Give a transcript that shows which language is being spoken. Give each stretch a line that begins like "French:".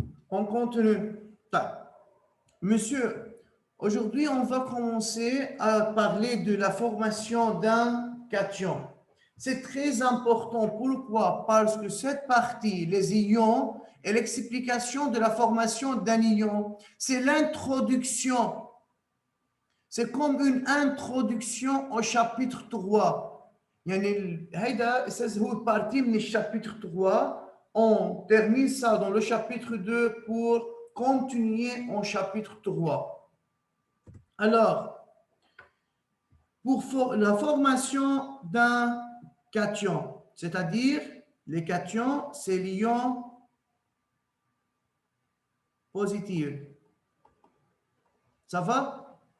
French: On continue. Monsieur, aujourd'hui, on va commencer à parler de la formation d'un cation. C'est très important. Pourquoi? Parce que cette partie, les ions et l'explication de la formation d'un ion, c'est l'introduction. C'est comme une introduction au chapitre 3.
Arabic: يعني هيدا هو partie من chapitre 3.
French: On termine ça dans le chapitre 2 pour continuer en chapitre 3. Alors, pour la formation d'un cation, c'est-à-dire les cations, c'est l'ion positif. Ça va?